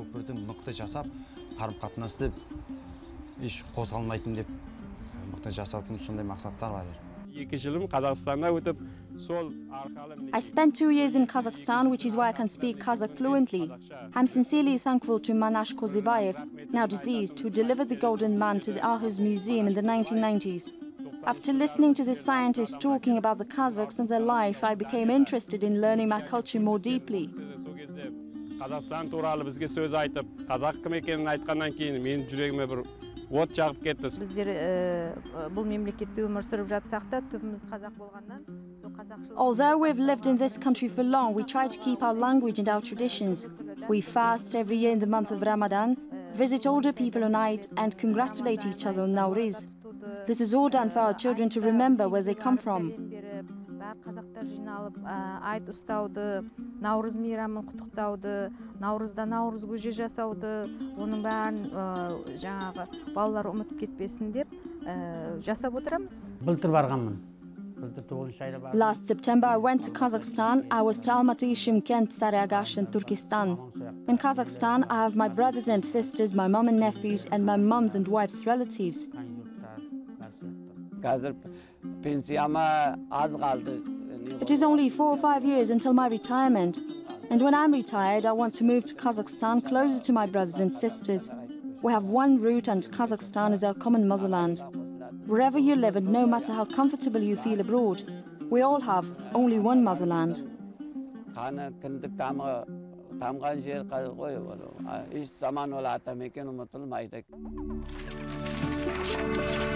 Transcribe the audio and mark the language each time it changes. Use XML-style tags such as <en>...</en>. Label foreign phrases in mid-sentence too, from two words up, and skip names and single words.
<en>I spent 2 years in Kazakhstan, which is why I can speak Kazakh fluently. I'm sincerely thankful to Manash Kozibayev, now deceased, who delivered the Golden Man to the Aarhus Museum in the 1990s. After listening to the scientists talking about the Kazakhs and their life, I became interested in learning my culture more deeply.</en> <kk>Қазақстан туралы бізге сөз айтып, қазақ кім екенін айтқаннан кейін менің жүрегіме бір от жағып кетті. Біздер бұл мемлекетте өмір сүріп жатсақ та, түбіміз қазақ болғаннан,</kk> <en>Although we've lived in this country for long, we try to keep our language and our traditions. We fast every year in the month of Ramadan, visit older people on Eid, and congratulate each other on Nowruz. This is all done for our children to remember where they come from.</en> <kk>Қазақтар жиналып, айт ұстауды, Наурыз мейрамын құттықтауды, Наурызда Наурыз көже жасауды, оның бәрін жаңағы балалар ұмытып кетпесін деп жасап отырамыз. Былтыр барғанмын.</kk> <en>Last September, I went to Kazakhstan. I was to Almaty, Shymkent, Saryagash and Turkestan. In Kazakhstan, I have my brothers and sisters, my mom and nephews, and my mom's and wife's relatives. It is only 4 or 5 years until my retirement. And when I'm retired, I want to move to Kazakhstan, closer to my brothers and sisters. We have one root and Kazakhstan is our common motherland. Wherever you live and no matter how comfortable you feel abroad, we all have only one motherland. Hiç zaman ola atam eken unutulmaydı.</en>